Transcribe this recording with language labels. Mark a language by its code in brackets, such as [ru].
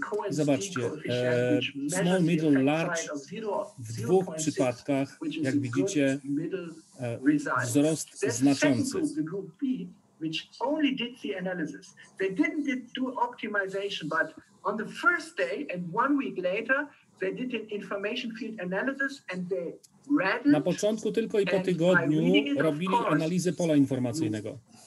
[pl] Zobaczcie, [en] small, middle, large [pl] w 2 przypadkach, jak widzicie, wzrost znaczący. [en] Which only did the analysis. They didn't do optimization, but on the first day and 1 week later, they did an information field analysis and they read it. [pl] Na początku tylko i po tygodniu robili analizę pola informacyjnego.